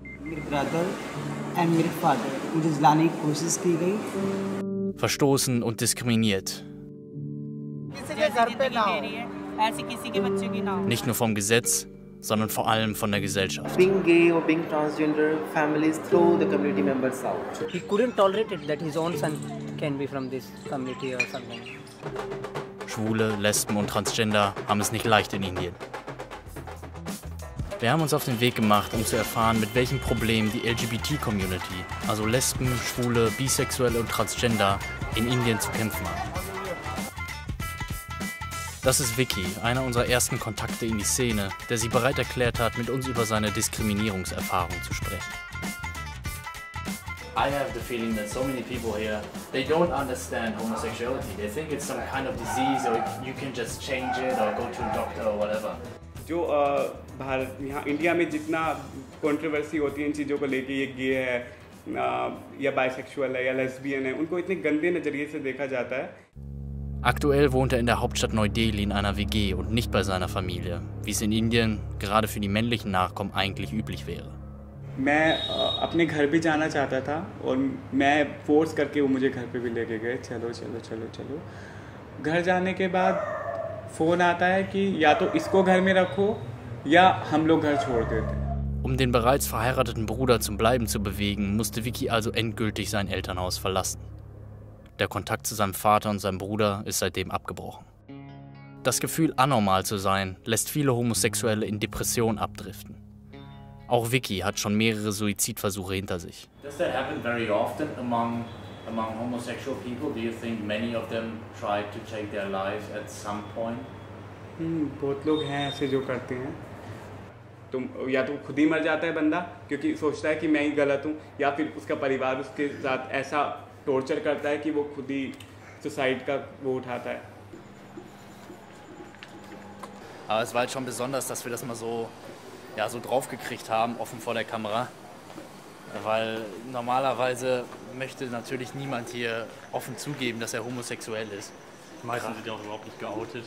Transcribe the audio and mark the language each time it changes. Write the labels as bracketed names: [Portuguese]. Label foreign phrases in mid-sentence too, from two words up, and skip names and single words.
[German] Verstoßen und diskriminiert. Nicht nur vom Gesetz, sondern vor allem von der Gesellschaft. [English] Being gay or being transgender, families throw the community members out. He couldn't tolerate it that his own son can be from this community or something. [German] Schwule, Lesben und Transgender haben es nicht leicht in Indien. Wir haben uns auf den Weg gemacht, um zu erfahren, mit welchen Problemen die LGBT-Community, also Lesben, Schwule, Bisexuelle und Transgender, in Indien zu kämpfen haben. Das ist Vicky, einer unserer ersten Kontakte in die Szene, der sich bereit erklärt hat, mit uns über seine Diskriminierungserfahrung zu sprechen. [English] I have the feeling that so many people here, they don't understand homosexuality. They think it's some kind of disease or you can just change it or go to a doctor or whatever. [Hindi] जो भारत यहाँ इंडिया में जितना कंट्रोवर्सी होती है इन चीज़ों को लेके, ये गे है या बाइसेक्सुअल है या लेस्बियन है, उनको इतने गंदे नज़रिए से देखा जाता है. [German] Aktuell wohnt er in der Hauptstadt Neu-Delhi in einer WG und nicht bei seiner Familie, wie es in Indien gerade für die männlichen Nachkommen eigentlich üblich wäre. [Hindi] मैं अपने घर भी जाना चाहता था और मैं फोर्स करके वो मुझे घर पे भी लेके गए, चलो चलो चलो चलो. घर जाने के बाद फ़ोन आता है कि या तो इसको घर में रखो या हम लोग घर छोड़ देते हैं. [German] Um den bereits verheirateten Bruder zum Bleiben zu bewegen, musste Vicky also endgültig sein Elternhaus verlassen. Der Kontakt zu seinem Vater und seinem Bruder ist seitdem abgebrochen. Das Gefühl, anormal zu sein, lässt viele Homosexuelle in Depression abdriften. Auch Vicky hat schon mehrere Suizidversuche hinter sich. [English] Does that happen very often among homosexual people? Do you think many of them try to take their lives at some point? [Hindi] बहुत लोग हैं ऐसे जो करते हैं. तो या तो खुद ही मर जाता है बंदा क्योंकि सोचता है कि मैं ही गलत हूँ, या फिर उसका परिवार उसके साथ ऐसा टॉर्चर करता है कि वो खुद ही सुसाइड का वो उठाता है. [German] Aber es war halt schon besonders, dass wir das mal so draufgekriegt haben, offen vor der Kamera. Weil normalerweise möchte natürlich niemand hier offen zugeben, dass er homosexuell ist. Meistens sind die auch überhaupt nicht geoutet.